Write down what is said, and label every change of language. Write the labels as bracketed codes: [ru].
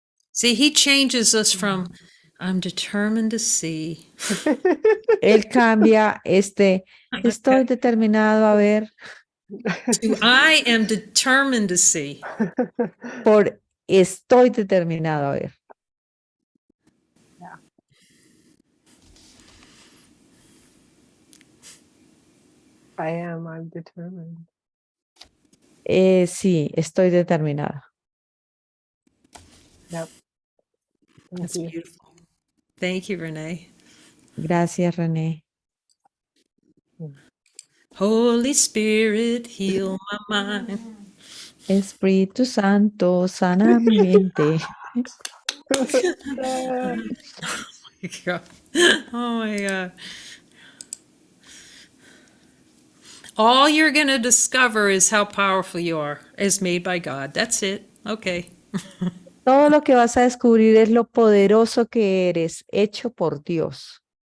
[en] See, he changes us from, I'm determined to see. [es] Él cambia estoy determinado a ver, [en] To, I am determined to see. [es] por estoy determinado a ver. [en] I'm determined. [es] Sí, estoy determinada. [en] Yep. That's beautiful. Thank you, Renee. [es] Gracias, René. [en] Holy Spirit, heal my mind. [es] Espíritu Santo, sana mi mente. [en] Oh my God. Oh my God. All you're going to discover is how powerful you are, as made by God. That's it. Okay. [es] Todo lo que vas a descubrir es lo poderoso que eres, hecho por Dios.